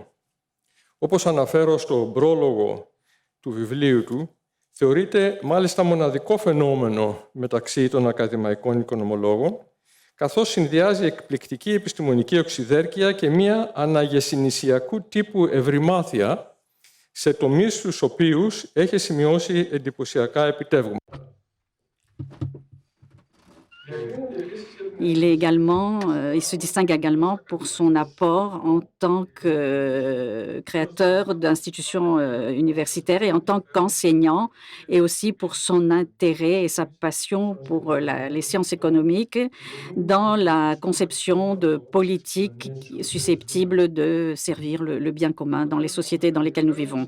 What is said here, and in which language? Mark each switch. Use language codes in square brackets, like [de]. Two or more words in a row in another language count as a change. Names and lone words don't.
[el] Όπως αναφέρω στον πρόλογο του βιβλίου του, θεωρείται μάλιστα μοναδικό φαινόμενο μεταξύ των ακαδημαϊκών οικονομολόγων, καθώς συνδυάζει εκπληκτική επιστημονική οξυδέρκεια και μία αναγεσινησιακού τύπου ευρυμάθεια σε τομείς στους οποίους έχει σημειώσει εντυπωσιακά επιτεύγματα. [fr] Il se distingue également pour son apport en tant que créateur d'institutions universitaires et en tant qu'enseignant, et aussi pour son intérêt et sa passion pour les sciences économiques dans la conception de politiques susceptibles de servir le bien commun dans les sociétés dans lesquelles nous vivons.